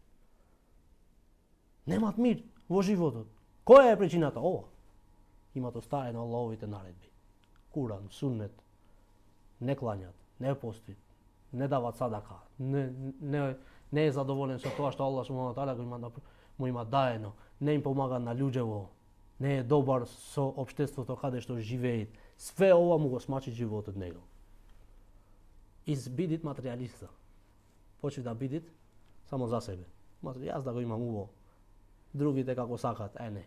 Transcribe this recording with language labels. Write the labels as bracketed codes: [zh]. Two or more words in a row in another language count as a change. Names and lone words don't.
[mk] Немат мир во животот. Која е причината? Ова. Имат оставено Аллаховите наредби. Куран, суннет, не клањат, не постит, не дават садака, не е задоволен со тоа што [ar] الله سبحانه وتعالى [mk] му има даено, не им помага на луѓево, не е добар со општеството каде што живеет. Све ова му го смачи животот него. Бидит материјалиста. Почне да бидит само за себе. Јас да го имам уво. Другите како сакат, не.